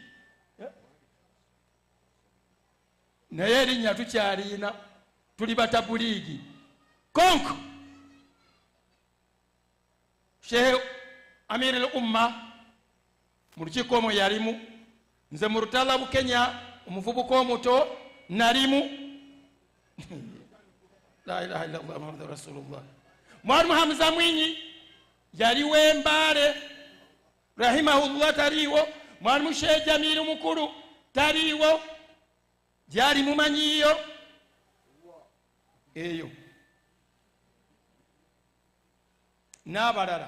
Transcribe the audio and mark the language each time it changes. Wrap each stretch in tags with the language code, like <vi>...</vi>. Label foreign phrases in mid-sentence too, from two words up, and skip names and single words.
<lg>Naye erinnya tukyalina tuli batabuliigi konko. Sheikh Amir al-Umma mu lukiiko omwo yalimu, nze mu Rutalabu Kenya omuvubuka omuto nalimu.</lg> <ar>لا إله إلا الله محمد رسول الله.</ar> <lg>Mwalimu Hamza Mwinyi yaliwo Mbale rahimahullah taliwo. Mwalimu Sheikh Jamilu mukulu taliwo. Gyali mumanyiyo eyo n'abalala.</lg>